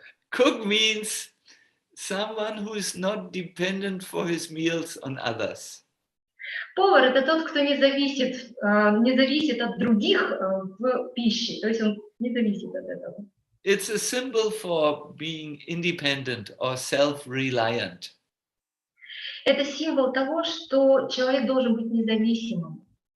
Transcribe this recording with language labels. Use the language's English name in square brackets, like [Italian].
[English] Cook means someone who is not dependent for his meals on others. [Russian] Повар – это тот, кто не зависит от других в пище. То есть он не зависит от этого. [English] It's a symbol for being independent or self-reliant. [Russian] Это символ того, что человек должен быть независимым.